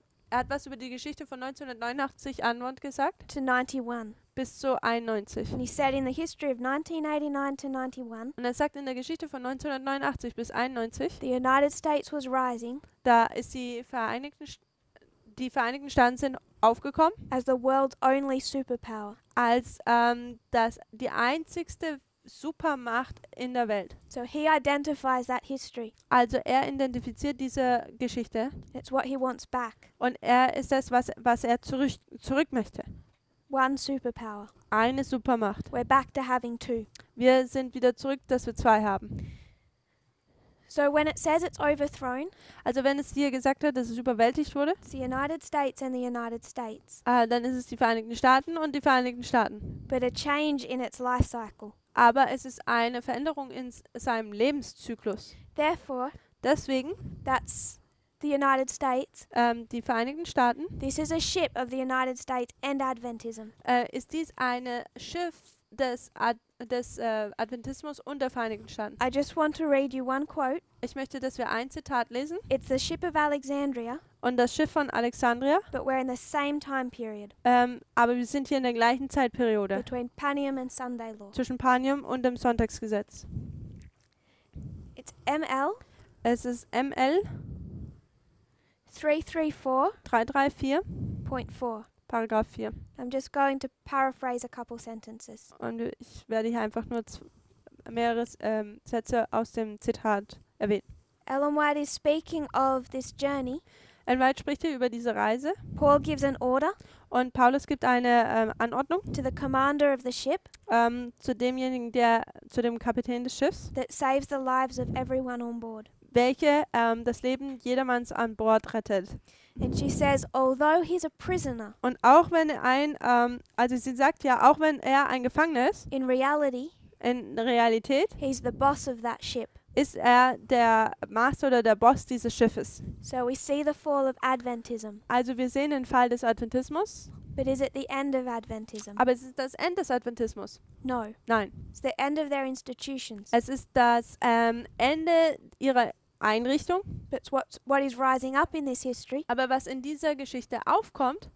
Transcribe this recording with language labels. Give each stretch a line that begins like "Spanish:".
German: Er hat was über die Geschichte von 1989 Antwort gesagt
English: to 91.
German: bis zu 91.
English: And he said in the history of 1989 to 91,
German: Und er sagt in der Geschichte von 1989 bis 91,
English: the United States was rising
German: da ist die Vereinigten Staaten sind aufgekommen
English: as the world's only superpower.
German: als die einzigste Supermacht in der Welt.
English: So he identifies that history.
German: Also er identifiziert diese Geschichte
English: It's what he wants back.
German: und er ist das, was er zurück möchte.
English: One superpower.
German: Eine Supermacht.
English: We're back to having two.
German: Wir sind wieder zurück, dass wir 2 haben.
English: So when it says it's overthrown,
German: Also wenn es hier gesagt hat, dass es überwältigt wurde,
English: it's the United States and the United States.
German: dann ist es die Vereinigten Staaten und die Vereinigten Staaten.
English: But a change in its life cycle.
German: Aber es ist eine Veränderung in seinem Lebenszyklus.
English: Therefore,
German: Deswegen,
English: that's the United States.
German: die Vereinigten Staaten,
English: This is a ship of the United States and Adventism.
German: ist dies ein Schiff des Adventismus und der Vereinigten Staaten.
English: I just want to read you one quote.
German: Ich möchte, dass wir ein Zitat lesen.
English: It's the ship of Alexandria,
German: Und das Schiff von Alexandria,
English: but we're in the same time period
German: aber wir sind hier in der gleichen Zeitperiode
English: between Panium and Sunday law.
German: zwischen Panium und dem Sonntagsgesetz.
English: It's ML
German: Es ist ML 334,
English: 334.4. Paragraph 4. I'm just going to paraphrase a couple sentences.
German: Und ich werde hier einfach nur mehrere Sätze aus dem Zitat erwähnen.
English: Ellen White is speaking of this journey.
German: Ellen White spricht hier über diese Reise
English: Paul gives an order
German: und Paulus gibt eine Anordnung
English: to the commander of the ship
German: zu demjenigen, zu dem Kapitän des Schiffs,
English: that saves the lives of everyone on board.
German: welche das Leben jedermanns an Bord rettet.
English: And she says, although he's a prisoner,
German: Und auch wenn also sie sagt ja, auch wenn er ein Gefangener ist,
English: in reality,
German: in Realität
English: he's the boss of that ship.
German: ist er der Master oder der Boss dieses Schiffes.
English: So we see the fall of Adventism.
German: Also wir sehen den Fall des Adventismus,
English: But is it the end of Adventism?
German: aber es ist das Ende des Adventismus.
English: No.
German: Nein,
English: It's the end of their institutions.
German: es ist das Ende ihrer Einrichtung.
English: But what is rising up in this history
German: Aber was in dieser Geschichte aufkommt,